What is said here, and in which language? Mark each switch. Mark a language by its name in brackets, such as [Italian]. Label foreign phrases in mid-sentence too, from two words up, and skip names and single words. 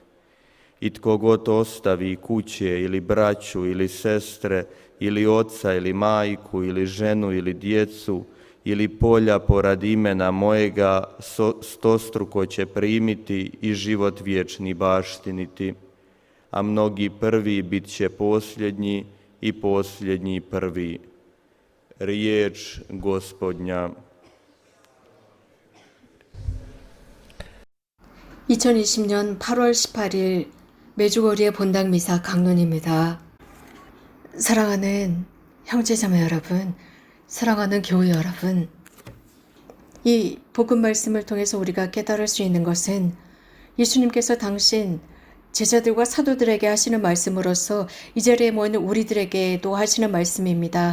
[Croatian] I tko god ostavi kuće ili braću ili sestre ili oca ili majku ili ženu ili djecu ili polja poradi imena mojega, stostruko će primiti i život vječni baštiniti. A mnogi prvi bit će posljednji i posljednji prvi. Riječ Gospodnja. [Korean] 2020년 8월 18일 메주거리의 본당 미사 강론입니다. 사랑하는 형제자매 여러분, 사랑하는 교회 여러분, 이 복음 말씀을 통해서 우리가 깨달을 수 있는 것은 예수님께서 당신 제자들과 사도들에게 하시는 말씀으로서 이 자리에 모인 우리들에게도 하시는 말씀입니다.